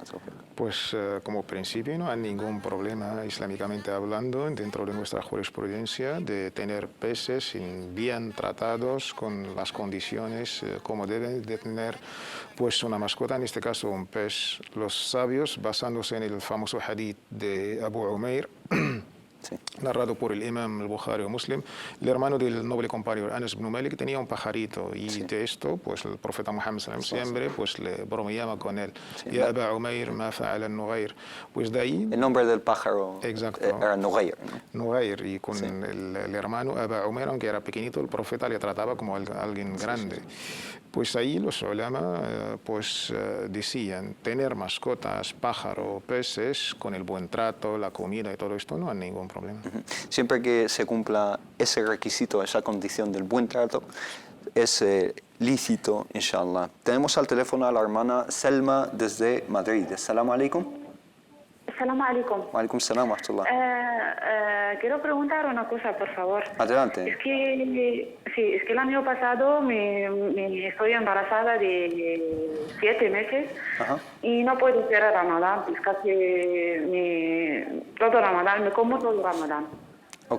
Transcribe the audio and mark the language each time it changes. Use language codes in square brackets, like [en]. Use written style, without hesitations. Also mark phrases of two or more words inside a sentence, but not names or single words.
[es] Pues como principio no hay ningún problema islámicamente hablando dentro de nuestra jurisprudencia de tener peces bien tratados con las condiciones como deben de tener pues una mascota, en este caso un pez. Los sabios, basándose en el famoso hadith de Abu Umair, narrado por el imam al-Bukhari o Muslim, el hermano del noble compañero Anas ibn Malik tenía un pajarito y de esto pues el profeta Muhammad siempre pues le bromeaba con él. [ar] يا أبا عمير ما فعل النغير. [es] Pues de ahí El nombre del pájaro era Nughayr, ¿no? Nughayr, y con el hermano Aba Umair, aunque era pequeñito, el profeta le trataba como alguien grande. Pues ahí los ulama decían, tener mascotas, pájaro, peces, con el buen trato, la comida y todo esto, no hay ningún problema. Siempre que se cumpla ese requisito, esa condición del buen trato, es lícito, inshallah. Tenemos al teléfono a la hermana Selma desde Madrid. [ar] السلام عليكم. السلام عليكم. وعليكم السلام ورحمة الله. [es] Quiero preguntar una cosa, por favor. Adelante. Es que el año pasado estoy embarazada de 7 meses. Ajá. Y no puedo hacer Ramadán, pues casi todo Ramadán, me como todo Ramadán. Ok.